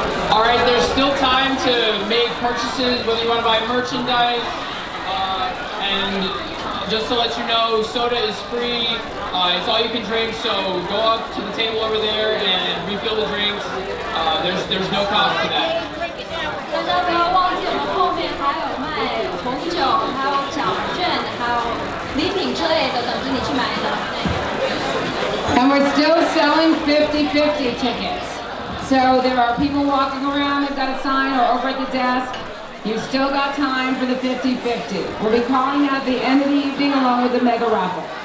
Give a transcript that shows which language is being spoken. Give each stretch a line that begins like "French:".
English: All right, there's still time to make purchases, whether you want to buy merchandise, and just to let you know, soda is free. It's all you can drink, so go up to the table over there and refill the drinks. There's no cost to that.
Chinese: 大家不要忘记了，后面还有卖红酒，还有奖券，还有礼品之类的，等着你去买的。
English: And we're still selling 50-50 tickets. So there are people walking around, they've got a sign, or over at the desk. You've still got time for the 50-50. We'll be calling that at the end of the evening along with the mega raffle.